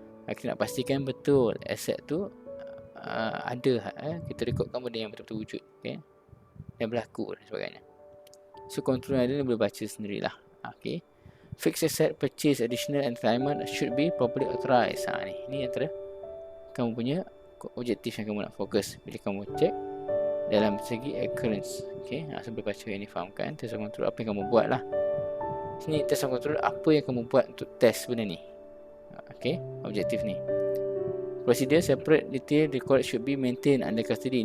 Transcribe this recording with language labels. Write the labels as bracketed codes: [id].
[ms] Kita nak pastikan betul asset tu ada, kita rekodkan benda yang betul-betul wujud, okay, yang berlaku dan sebagainya. So control ada, boleh baca sendirilah. [en] Okay, fixed asset purchase additional and retirement should be properly authorized. [ms] Ni antara kamu punya objektif yang kamu nak fokus bila kamu cek dalam segi occurrence. Okay, sebelum baca yang ni fahamkan test of control apa yang kamu buat lah. Sini test of control apa yang kamu buat untuk test benda ni. Okay, objektif ni. [en] Procedure separate detail record should be maintained under custody.